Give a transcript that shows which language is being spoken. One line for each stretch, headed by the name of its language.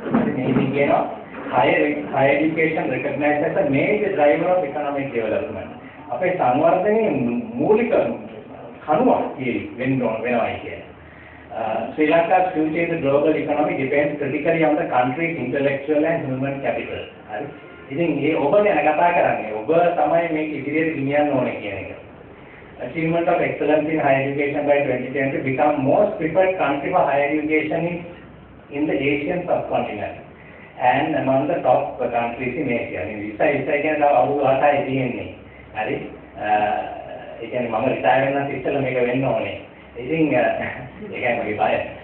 Sinhala: ඉතින් මේක කියනවා
English: higher education recognized as a major driver of economic development.
Sinhala: අපේ සංවර්ධනයේ මූලික කණුවක් වෙනවා කියන්නේ.
English: Sri Lanka's future in the global economy depends critically on the country's intellectual and human capital.
Sinhala: හරි. ඉතින් මේ ඔබ ගැන කතා කරන්නේ ඔබ තමයි මේක ඉදිරියට ගෙනියන්න ඕනේ කියන එක.
English: Achievement of excellence in higher education by 2020 become most preferred country for higher education in the Asian subcontinent and among the top countries in Asia.
Sinhala: ඉතින් කියන අවුරුදු 8යි තියෙන්නේ. හරි. ඒ කියන්නේ මම රිටයර් වෙනත් ඉස්සෙල්ලා මේක වෙන්න ඕනේ. ඉතින් ඒකයි මගේ බය.